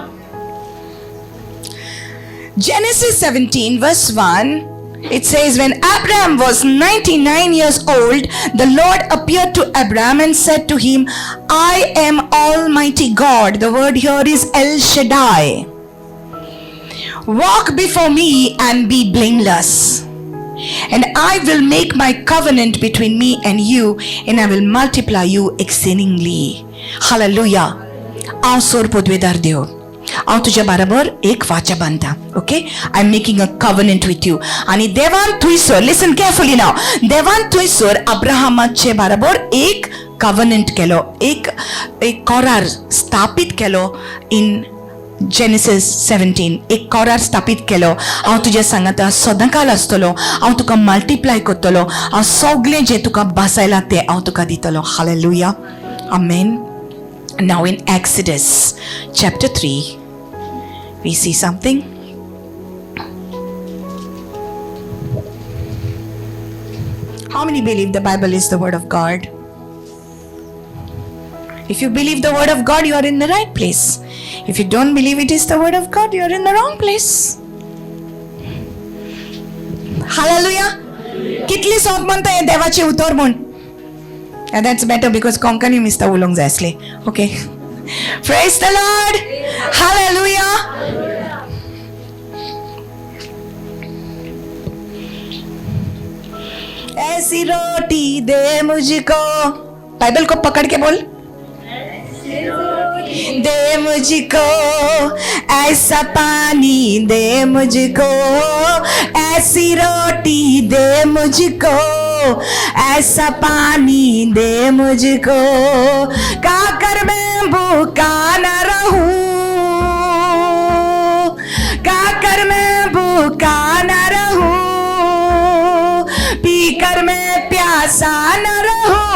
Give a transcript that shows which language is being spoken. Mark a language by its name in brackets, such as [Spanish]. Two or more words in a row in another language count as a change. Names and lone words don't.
[English] Genesis 17 verse 1, it says, when Abraham was 99 years old, the Lord appeared to Abraham and said to him, I am Almighty God. The word here is El Shaddai. Walk before me and be blameless. And I will make my covenant between me and you, and I will multiply you exceedingly. Hallelujah. [Konkani] हांव सोर पोदवेदार देव, हांव तुज्या बरोबर एक वाचा बांदता. [English] Okay, I am making a covenant with you. [Konkani] आणि देवान थंयसर, [English] listen carefully now, [Konkani] देवान थंयसर अब्राहमाचे बरोबर एक कव्हनंट केलो, एक करार स्थापीत केलो. [English] in Genesis 17 [Konkani] एक करार स्थापीत केलो. हांव तुजे सांगाता सदांकाल आसतलो, हांव तुका मल्टिप्लाय करतलो, हांव सगळें जें तुका बसयलां तें हांव तुका दितलो. हालेलुया. आमेन. [English] Now in Exodus chapter 3, we see something. How many believe the Bible is the word of God? If you believe the word of God, you are in the right place. If you don't believe it is the word of God, you are in the wrong place. Hallelujah. [Konkani] Kitli song म्हणता हे देवाचे उतर म्हण. [English] And that's better because [Konkani] konkani mista ulong zasle. [English] Okay. Praise the Lord. Hallelujah. [Hindi] ऐसी रोटी दे मुझको. बाइबल को पकड़ के बोल. दे मुझको ऐसा पानी, दे मुझको ऐसी रोटी, दे मुझको ऐसा पानी, दे मुझको खाकर मैं भूखा न रहूं, खाकर मैं भूखा न रहूं, पीकर मैं प्यासा न रहूं.